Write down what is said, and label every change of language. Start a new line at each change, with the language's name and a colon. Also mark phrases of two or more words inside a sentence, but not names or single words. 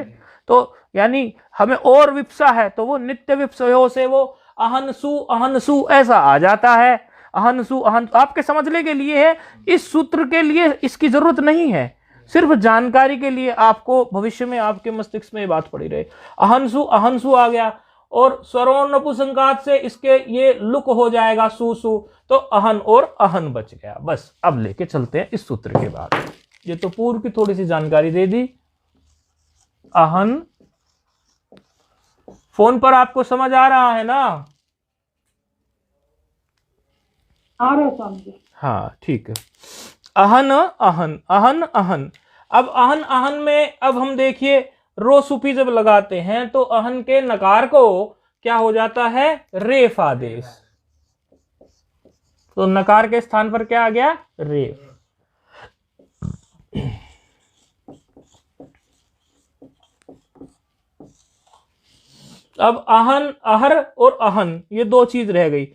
Hindi: तो यानी हमें और विप्सा है, तो वो
Sanskrit: नित्य विप्सयो
Hindi: से वो अहनसु ऐसा आ जाता है। अहनसु अहन आपके समझने के लिए है, इस सूत्र के लिए इसकी जरूरत नहीं है, सिर्फ जानकारी के लिए, आपको भविष्य में आपके मस्तिष्क में ये बात पड़ी रहे। अहनसु अहनसु आ गया, और
Sanskrit: स्वरों नपुंसकात
Hindi: से इसके ये लुक हो जाएगा सु सु, तो अहन और अहन बच गया। बस अब लेके चलते हैं इस सूत्र के बाद। ये तो पूर्व की थोड़ी सी जानकारी दे दी। अहन, फोन पर आपको समझ आ रहा है ना? आ रहे समझे। हाँ ठीक है। अहन अहन अहन अहन। अब अहन अहन में अब हम देखिए
Sanskrit: रो सुपी
Hindi: जब लगाते हैं तो अहन के नकार को क्या हो जाता है? रेफ आदेश। तो नकार के स्थान पर क्या आ गया? रेफ। अब अहन, अहर और अहन, ये दो चीज रह गई।